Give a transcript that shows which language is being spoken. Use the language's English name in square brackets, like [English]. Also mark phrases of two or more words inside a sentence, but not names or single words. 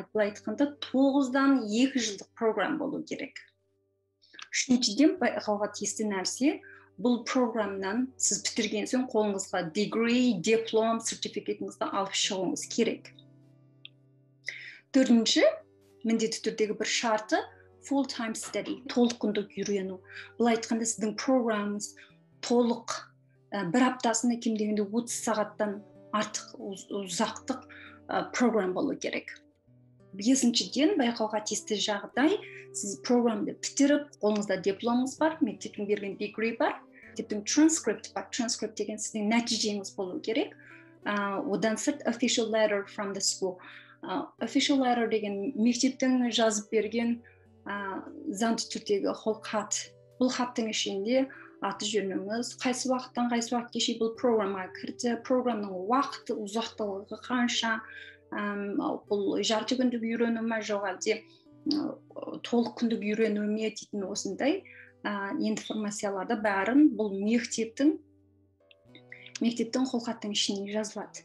[Kazakh] Былай айтқанда 9-дан 2 жылдық программа болу керек. Үшіншіден, байқауға тиісті нәрсе, бұл программнан сіз бітірген соң қолыңызға degree, диплом, сертификатыңызды алып шығуыңыз керек. Төртінші, міндетті түрдегі бір шарты [English] full-time study, [Kazakh] толық күндік үйрену. Бұл айтқанда сіздің программыңыз толық бір аптасында кем дегенде 30 сағаттан артық ұзақтық программа болу керек. Бесіншіден, байқауға тиісті жағдай, сіз программды бітіріп, қолыңызда дипломыңыз бар, мектептің берген degree бар, мектептің transcript бар. Transcript деген сіздің нәтижеңіз болу керек. Одан сырт [English] official letter from the school. Official letter [Kazakh] деген мектептің жазып берген заңды түрдегі қолхат. Бұл хаттың ішінде аты жөніңіз, қайсы уақыттан қайсы уақытқа шейін бұл программаға кірді, программның уақыты, ұзақтылығы қанша, бұл жарты күндік үйрену ме, жоқ әлде толық күндік үйрену ме дейтін осындай информацияларды бәрін бұл мектептің қолхаттың ішіне жазылады.